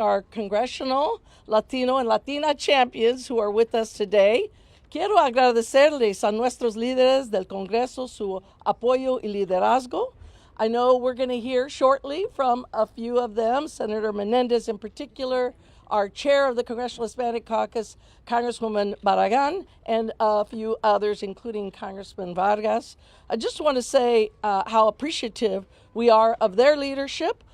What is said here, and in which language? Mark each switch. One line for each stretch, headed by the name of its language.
English: our Congressional, Latino, and Latina champions who are with us today.
Spanish: Quiero agradecerles a nuestros líderes del Congreso su apoyo y liderazgo.
English: I know we're going to hear shortly from a few of them, Senator Menendez in particular, our chair of the Congressional Hispanic Caucus, Congresswoman Barragan, and a few others, including Congressman Vargas. I just want to say how appreciative we are of their leadership.